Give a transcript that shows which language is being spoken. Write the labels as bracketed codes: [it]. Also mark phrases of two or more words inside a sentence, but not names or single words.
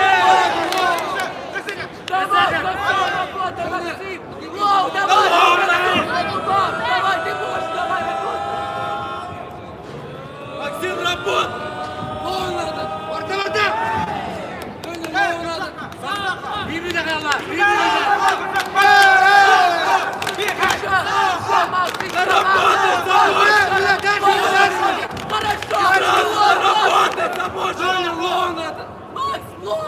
[ru] Давай, работай, Максим! Лоу, давай! Давай, ты можешь, давай, Максим, работай! лоу надо! Лоу надо! [tr] Birbirine kal lan! [ru] Все, Макс, ты Макс, лоу!